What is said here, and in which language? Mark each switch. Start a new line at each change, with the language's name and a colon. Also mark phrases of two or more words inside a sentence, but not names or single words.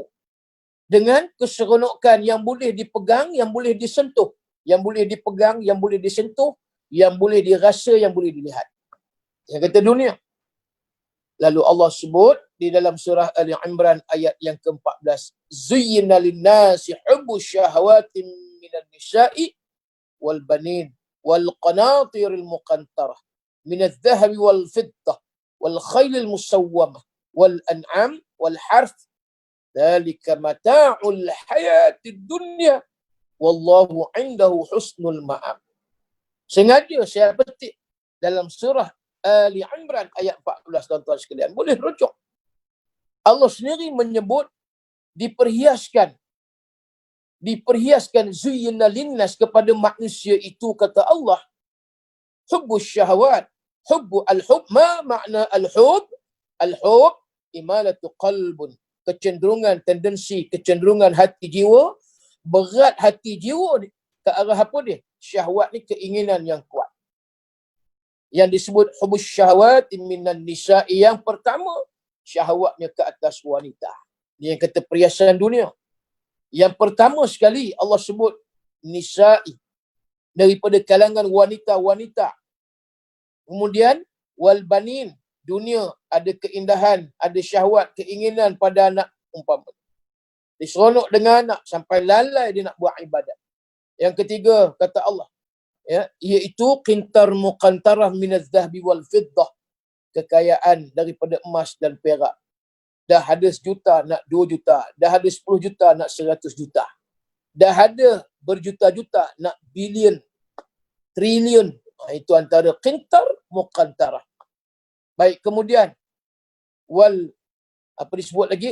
Malay: Dengan keseronokan yang boleh dipegang, yang boleh disentuh. Yang boleh dipegang, yang boleh disentuh, yang boleh dirasa, yang boleh dilihat. Yang kata dunia. Lalu Allah sebut di dalam surah Ali Imran ayat yang ke-14.
Arabic: زين للناس حب الشهوات من النساء والبنين والقناطير المقنطرة من الذهب والفضة والخيل المسومة والأنعام والحرث ذلك متاع الحياة الدنيا والله عنده حسن المآب.
Malay: Sengaja saya petik dalam surah Ali Imran ayat 14, tuan-tuan sekalian. Boleh rujuk. Allah sendiri menyebut diperhiaskan
Arabic: زين للناس
Malay: kepada manusia itu, kata Allah,
Arabic: حب الشهوات,
Malay: al-hub, ma makna al-hub?
Arabic: الحب إمالة قلب,
Malay: kecenderungan, tendensi, kecenderungan hati jiwa, berat hati jiwa ni ke arah apa dia? Syahwat ni keinginan yang kuat. Yang disebut
Arabic: حب الشهوات من النساء,
Malay: yang pertama syahwatnya ke atas wanita. Ini yang kata perhiasan dunia. Yang pertama sekali Allah sebut nisa'i, daripada kalangan wanita-wanita. Kemudian
Arabic: والبنين,
Malay: dunia ada keindahan, ada syahwat, keinginan pada anak umpama. Diseronok dengan anak sampai lalai dia nak buat ibadat. Yang ketiga kata Allah, iaitu
Arabic: قنطار مقنطرة من الذهب والفضة,
Malay: kekayaan daripada emas dan perak. Dah ada 1 juta nak 2 juta, dah ada 10 juta nak 100 juta, dah ada berjuta-juta nak bilion, triliun. Itu antara
Arabic: قنطار مقنطرة.
Malay: Baik, kemudian apa disebut lagi?